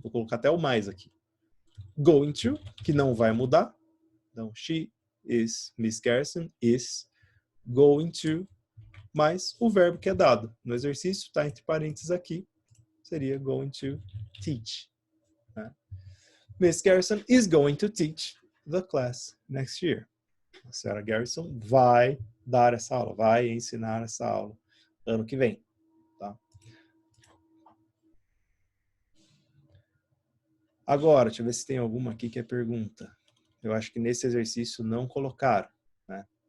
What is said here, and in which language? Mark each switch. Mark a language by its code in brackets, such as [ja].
[pt] Vou colocar até o mais aqui. Going to, que não vai mudar. Então, [en] she is, Miss Garrison is going to, [pt] mais o verbo que é dado. No exercício, está entre parênteses aqui, seria [en] going to teach. [pt] Né? [en] Miss Garrison is going to teach the class next year. [pt] A senhora Garrison vai dar essa aula, vai ensinar essa aula ano que vem. Tá? Agora, deixa eu ver se tem alguma aqui que é pergunta. Eu acho que nesse exercício não colocaram. Né?